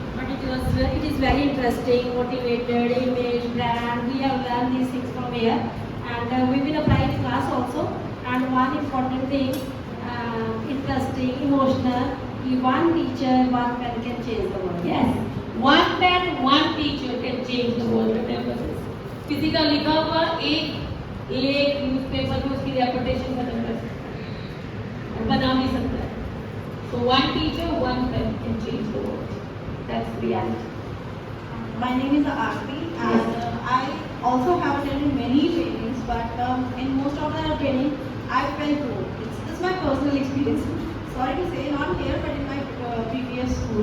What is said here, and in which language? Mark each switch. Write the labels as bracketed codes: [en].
[en] But it is very interesting, motivated, image, brand. We have learned these things from here, and we will apply in class also. And one important thing, interesting, emotional. One teacher, one pen can change the world. Yes. One pen, one teacher can change the world. Remember this. [hi] किसी का लिखा हुआ एक newspaper में उसकी reputation खत्म कर सकता है और बना भी सकता है. [en] So one teacher, one pen can change the world. That's reality. My name is Aarti, and I also have attended many trainings, but in most of the training, I felt good. This is my personal experience. Sorry to say, not here, but in my previous school.